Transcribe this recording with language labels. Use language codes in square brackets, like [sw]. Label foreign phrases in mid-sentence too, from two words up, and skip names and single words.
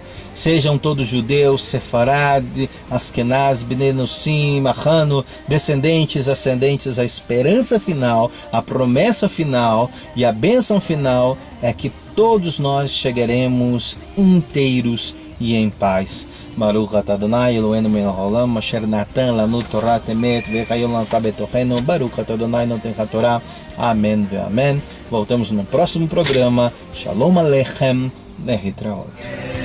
[pt] Sejam todos judeus, Sefarad, Askenaz, Bnei Nossim, Mahano, descendentes, ascendentes, a esperança final, a promessa final e a bênção final é que todos nós chegaremos inteiros e em paz. [he] ברוך אתה אדני אלהינו מלך העולם אשר נתן לנו תורת אמת וחיום לנו בתוכנו. ברוך אתה אדני נותן התורה. אמן ואמן. [pt] Voltamos no próximo programa. [he] שלום עליכם. להתראות.